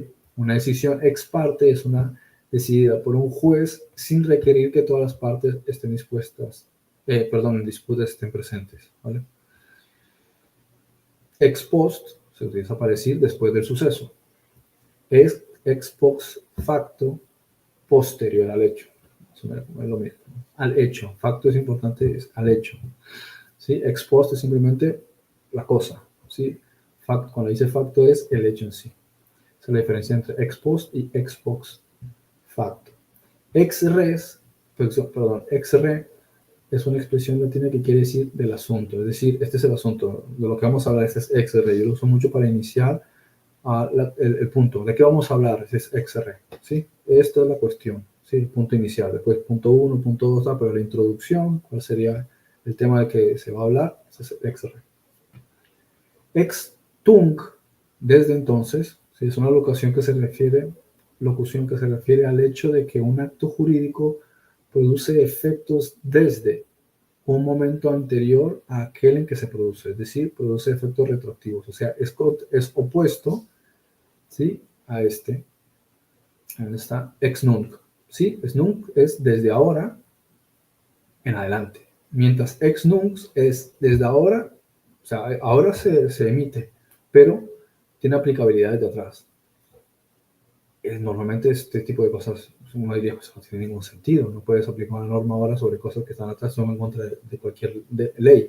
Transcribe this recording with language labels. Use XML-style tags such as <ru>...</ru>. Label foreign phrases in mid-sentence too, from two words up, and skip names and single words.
<es>Una decisión</es> <la>ex parte</la> <es>es una decidida por un juez sin requerir que todas las partes estén en disputa estén presentes. ¿Vale?</es> <la>Ex post</la> <es>se utiliza para decir después del suceso. Es</es> <la>ex post facto</la> <es>posterior al hecho. Es lo mismo. Al hecho. Facto es importante, es al hecho. ¿Sí?</es> <la>Ex post</la> <es>es simplemente la cosa. ¿Sí? Cuando dice facto es el hecho en sí. Esa es la diferencia entre</es> <la>ex post</la> <es>y</es> <la>ex post facto. Ex res</la> <es>es una expresión latina que quiere decir del asunto, es decir, este es el asunto, de lo que vamos a hablar, este es</es> <la>ex re.</la> <es>Yo lo uso mucho para iniciar el punto. ¿De qué vamos a hablar? Este es</es> <la>ex re,</la> <es>¿sí? Esta es la cuestión, ¿sí? Punto inicial, después punto 1, punto 2, pero la introducción, ¿cuál sería el tema de que se va a hablar? Este es</es> <la>ex re. Ex tunc,</la> <es>desde entonces, ¿sí? Es una locución que se refiere al hecho de que un acto jurídico produce efectos desde un momento anterior a aquel en que se produce, es decir, produce efectos retroactivos, o sea, es opuesto, ¿sí? a este. Ahí está</es> <la>ex nunc,</la> <es>¿sí?</es> <la>Ex nunc</la> <es>es desde ahora en adelante, mientras</es> <la>ex nunc</la> <es>es desde ahora, o sea, ahora se emite, pero tiene aplicabilidad desde atrás. Normalmente este tipo de cosas, uno diría que no tiene ningún sentido. No puedes aplicar una norma ahora sobre cosas que están atrás, son en contra de cualquier ley.</es>